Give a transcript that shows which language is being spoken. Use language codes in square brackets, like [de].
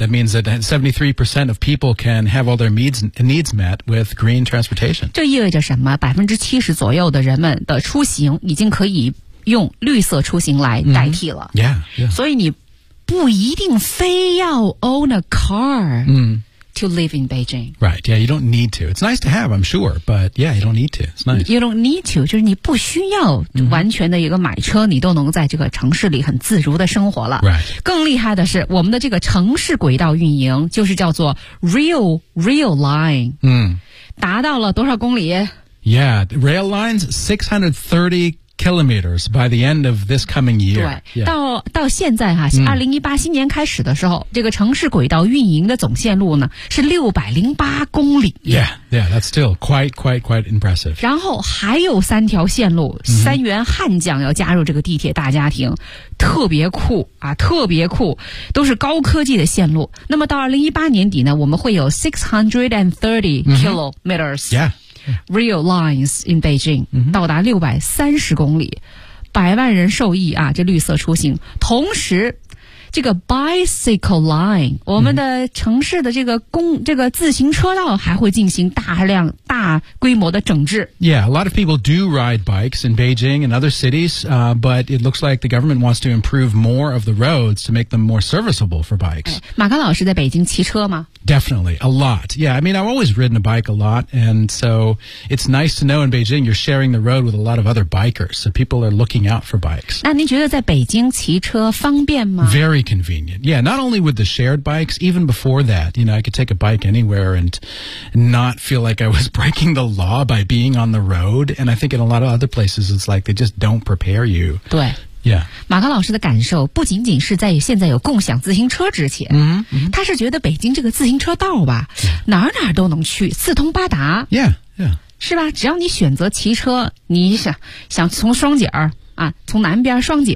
[en] That means that 73% of people can have all their needs met with green transportation. [zh] 这意味着什么？ 70% 左右的人们的出行已经可以用绿色出行来代替了、 [en] mm-hmm. yeah, yeah. [zh] 所以你不一定非要 [en] own a car、 mm-hmm. To live in Beijing. Right, yeah, you don't need to. It's nice to have, I'm sure, but yeah, you don't need to. It's nice. You don't need to, [zh] 就是你不需要完全的一个买车、mm-hmm. 你都能在这个城市里很自如的生活了。 [en] Right. [zh] 更厉害的是我们的这个城市轨道运营就是叫做 Rail Line. 嗯、mm. 达到了多少公里？ [en] Yeah, Rail Line's 630kilometers by the end of this coming year. [zh] 对、yeah. 到现在哈、啊、,2018 新年开始的时候、嗯、这个城市轨道运营的总线路呢是608公里。 [en] Yeah, yeah, that's still quite impressive. [zh] 然后还有三条线路、嗯、三元汉江要加入这个地铁大家庭特别酷啊特别酷都是高科技的线路。那么到2018年底呢我们会有630 kilometers.、嗯、yeah. [en] Rail lines in Beijing、 [zh] mm-hmm. 到达630公里百万人受益啊这绿色出行同时这个 bicycle line 我们的城市的这个自行车道还会进行大规模的整治 [en] Yeah, a lot of people do ride bikes in Beijing and other cities、but it looks like the government wants to improve more of the roads to make them more serviceable for bikes、 [zh] 哎、马刚老师在北京骑车吗 [en] Definitely, a lot. Yeah, I mean, I've always ridden a bike a lot, and so it's nice to know in Beijing you're sharing the road with a lot of other bikers, so people are looking out for bikes. [zh] 那您觉得在北京骑车方便吗 [en] Very convenient. Yeah, not only with the shared bikes, even before that, you know, I could take a bike anywhere and not feel like I was breaking the law by being on the road, and I think in a lot of other places it's like they just don't prepare you. [zh] 对 [en] Yeah. [zh] 马刚老师的感受不仅仅是在现在有共享自行车之前、 mm-hmm. 他是觉得北京这个自行车道吧、 [en] yeah. [zh] 哪儿哪都能去四通八达 [en] yeah. Yeah. [zh] 是吧只要你选择骑车你想从双井儿啊，从南边双井